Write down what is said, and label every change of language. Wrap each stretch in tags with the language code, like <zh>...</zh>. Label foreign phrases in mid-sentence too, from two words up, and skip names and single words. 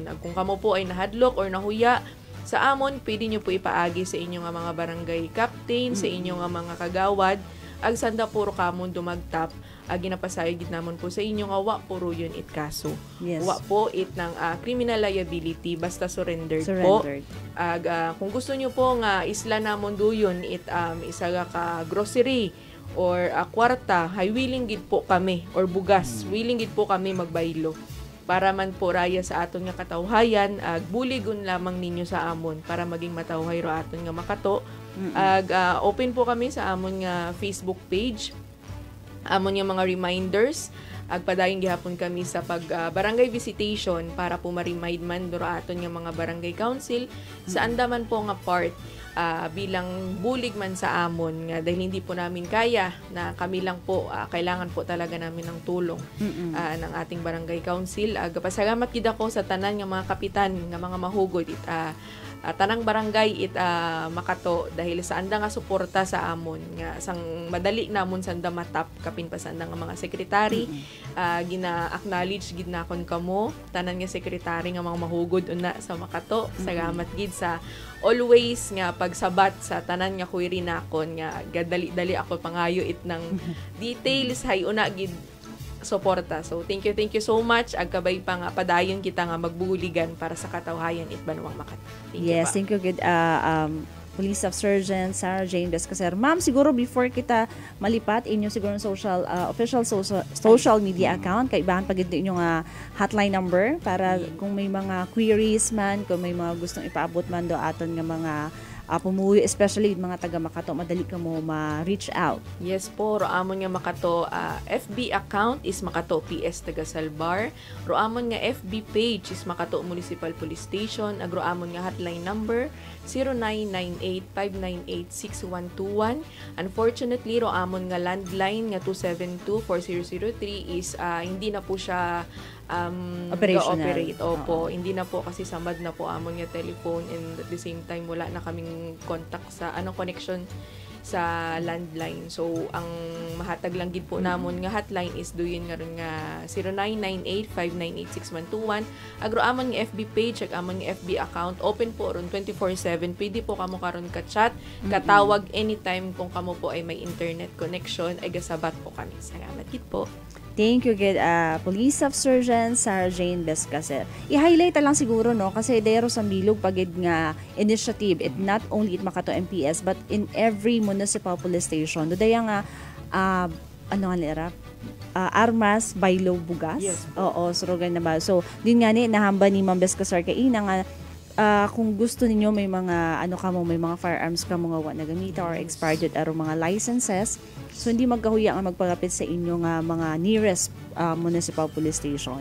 <akl>Ag kung kamo po ay nahadlok or nahuya sa amon, pwede nyo po ipaagi sa inyo nga mga barangay captain, sa inyo nga mga kagawad, ag sanda puro kamon dumagtap, ag ginapasayag gid namon po sa inyo nga wa puro yun it kaso.</akl> <en>Yes.</en> <akl>Wa po it ng criminal liability basta surrendered po. Ag kung gusto nyo po nga isla namon do yun it isaga ka grocery or kwarta, hay willing gid po kami or bugas, willing gid po kami magbaylo para man po raya sa aton nga katawhayan, ag buligon lamang ninyo sa amon para maging matawhay ro aton nga Makato. Ag open po kami sa amon nga Facebook page, amon nga mga reminders, agpadayon gihapon kami sa barangay visitation para po ma-remind man duro aton nga mga barangay council sa andaman po nga part bilang bulig man sa amon nga</akl> <tl>dahil hindi po namin kaya na kami lang po kailangan po talaga namin ng tulong ng ating barangay council.</tl> <akl>Pasalamat gid ako sa tanan nga mga kapitan nga mga mahugod tanang barangay Makato dahil sa anda nga suporta sa amon nga sang madali namon sanda matap kapin pa sanda nga mga sekretary gina-acknowledge gid nakon kamo tanan nga sekretary nga mga mahugod una sa Makato. Salamat gid sa always nga pagsabat sa tanan nga query nakon nga gadali-dali ako pangayo it ng details hay una gid suporta.</akl> <en>So thank you so much.</en> <akl>Agkabay pa nga padayon kita nga magbuligan para sa katawhayan it Banwang Makato.</akl> <en>Thank you good Police of Sergeant Sarah Jane Bescaser.</en> <akl>Ma'am, siguro before kita malipat inyo siguro</akl> <en>official social media account</en> <akl>kay ibahan pag inyo nga</akl> <en>hotline number</en> <akl>para kung may mga queries man, kung may mga gustong ipaabot man do aton nga mga pumuwi, especially mga taga Makato, madali ka mo ma-reach out. Yes po, roamon nga Makato, FB account is Makato PS Tagasalbar. Roamon nga FB page is Makato Municipal Police Station. Agroamon nga hotline number 0998-598-6121. Unfortunately, roamon nga landline nga 272-4003 is hindi na po siya operational.</akl> <tl>Opo, hindi na po kasi samad na po amon nga telephone</tl> <en>and at the same time</en> <tl>wala na kaming contact sa connection sa landline.</tl> <akl>So ang mahatag lang gid po namon nga hotline is duyon nga ron nga 0998-598-6121. Agroamon nga FB page ag amon nga FB account open po ron 24/7. Pwede po kamo karon ka-chat, katawag anytime kung kamo po ay may</akl> <en>internet connection</en> <akl>ay gasabat po kami. Salamat gid po.</akl> <en>Thank you, Police of Sergeant Sarah Jane Bescaser.</en> <akl>I-highlight lang siguro, no, kasi dero sa Milog pagid nga initiative, it not only it Makato MPS,</akl> <en>but in every municipal police station.</en> <akl>Dodaya nga, armas, baylo, bugas.</akl> <en>Yes.</en> <akl>Oo, surugan na ba? So, din nga nahamba ni Ma'am Bescaser kay ina nga, kung gusto ninyo may mga may mga firearms ka mga na gamita or expired aro mga licenses, so hindi magkahuya nga magpagapit sa inyo nga mga</akl> <en>nearest municipal police station.</en>